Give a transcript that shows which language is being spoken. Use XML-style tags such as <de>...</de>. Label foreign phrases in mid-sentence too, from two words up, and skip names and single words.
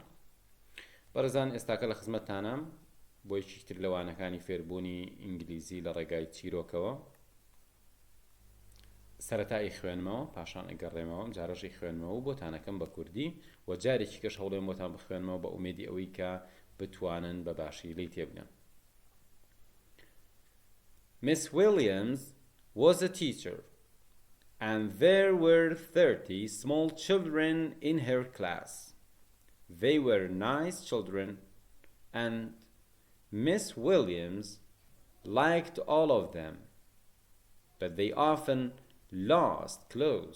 <ckb>بەڕێزان ئێستاکە لە خزمەتتانم بۆ یەکێک تر لە وانەکانی فێربوونی ئینگلیزی لە ڕێگای چیرۆکەوە. سەرەتایی خوێنمەوە پاشان ئەگەڕێمەوە جارەژەی خوێنمەوە و بۆتانەکەم بە کوردی و جارێکی کەش هەوڵێم بۆتان بخوێنمەوە بە ئومێدی ئەوەی کە بتوانن بە باشی لی تێبگەن.</ckb> <en>Miss Williams was a teacher, and there were 30 small children in her class. They were nice children, and Miss Williams liked all of them, but they often lost clothes.</en>